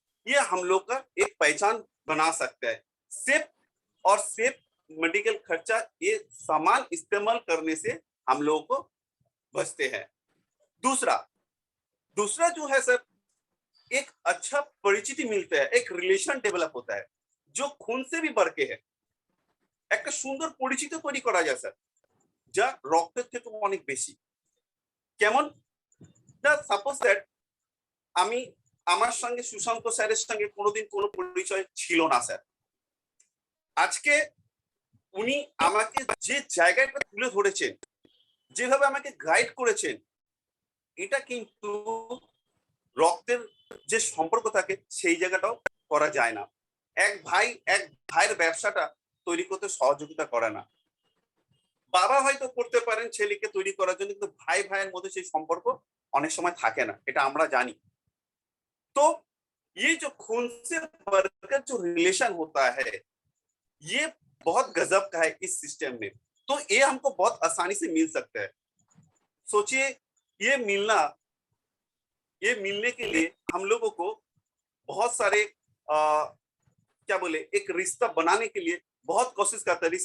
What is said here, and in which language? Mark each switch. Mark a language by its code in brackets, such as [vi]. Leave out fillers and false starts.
[hi] ये हम लोग का एक पहचान बना सकता है। सिर्फ और सिर्फ मेडिकल खर्चा ये सामान इस्तेमाल करने से हम लोगों को बचते हैं। दूसरा दूसरा जो है सर, एक अच्छा परिचिति मिलता है, एक रिलेशन डेवलप होता है जो खून से भी बढ़ के है। [bn] একটা সুন্দর পরিচিতি তৈরি করা যায় স্যার, যা রক্তের থেকে অনেক বেশি। কেমন? না সাপোজ দ্যাট আমি আমার সঙ্গে সুশান্ত স্যারের সঙ্গে কোনোদিন কোনো পরিচয় ছিল না স্যার। আজকে উনি আমাকে যে জায়গাটা তুলে ধরেছেন, যেভাবে আমাকে গাইড করেছেন, এটা কিন্তু রক্তের যে সম্পর্ক থাকে সেই জায়গাটাও করা যায় না। এক ভাইয়ের ব্যবসাটা তৈরি করতে সহযোগিতা করে না। বাবা হয়তো করতে পারেন ছেলেকে তৈরি করার জন্য, কিন্তু ভাইয়ের মধ্যে সেই সম্পর্ক অনেক সময় থাকে না, এটা আমরা জানি। [hi] तो ये जो खून से बढ़कर जो रिलेशन होता है ये बहुत गजब का है इस सिस्टम में। तो ये हमको बहुत आसानी से मिल सकता है। सोचिए ये मिलना, ये मिलने के लिए हम लोगों को बहुत सारे क्या बोले एक रिश्ता बनाने के लिए बहुत कोशिश करता है।